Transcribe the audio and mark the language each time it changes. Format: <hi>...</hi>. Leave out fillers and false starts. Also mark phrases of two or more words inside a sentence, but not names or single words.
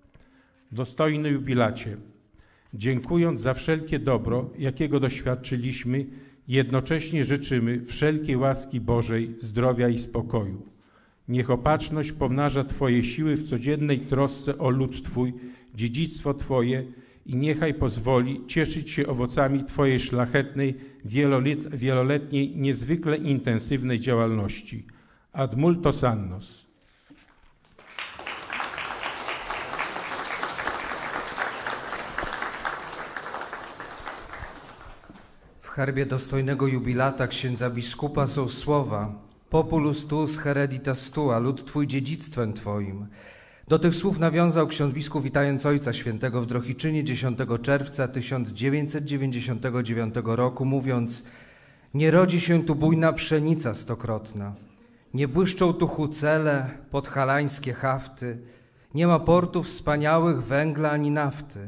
<pl>Dostojny jubilacie, dziękując za wszelkie dobro, jakiego doświadczyliśmy, jednocześnie życzymy wszelkiej łaski Bożej, zdrowia i spokoju. Niech opatrzność pomnaża Twoje siły w codziennej trosce o lud Twój, dziedzictwo Twoje i niechaj pozwoli cieszyć się owocami Twojej szlachetnej, wieloletniej, niezwykle intensywnej działalności.</pl> <la>Ad multos annos.</la> <pl>W herbie dostojnego jubilata księdza biskupa są słowa</pl> <la>Populus tuus hereditas tua,</la> <pl>lud Twój dziedzictwem Twoim. Do tych słów nawiązał ksiądz biskup, witając Ojca Świętego w Drohiczynie 10 czerwca 1999 roku, mówiąc: nie rodzi się tu bujna pszenica stokrotna, nie błyszczą tu hucele, podhalańskie hafty, nie ma portów wspaniałych węgla ani nafty.</pl>